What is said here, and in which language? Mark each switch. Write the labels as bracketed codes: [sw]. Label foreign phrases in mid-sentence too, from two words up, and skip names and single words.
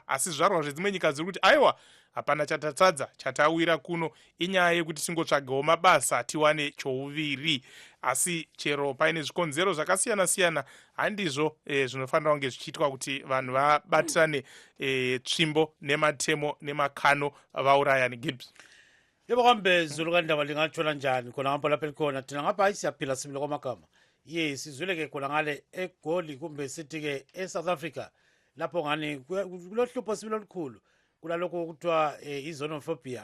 [sn] Asi zvizvarwa zvedzimwe nyika dziri kuti aiwa hapana chatatadza, chatawira kuno inyaya yekuti tingotsvagawo mabasa tiwane chouviri. Asi chero paine zvikonzero zvakasiyana-siyana, handizvo zvinofanira kunge zvichiitwa kuti vanhu vabatirane tsvimbo nematemo nemakano vaurayani. Gibbs. [nd] Yebo kambe Zulu kandaba lingatshola njani khona ngapha lapha likhona thina ngapha ayisiyaphila simile kwamagama. Sizwile ke khona ngale eGoli kumbe sithi ke eSouth Africa lapho ngani kulohlupho sibilo olukhulu kulalokho kuthiwa xenophobia.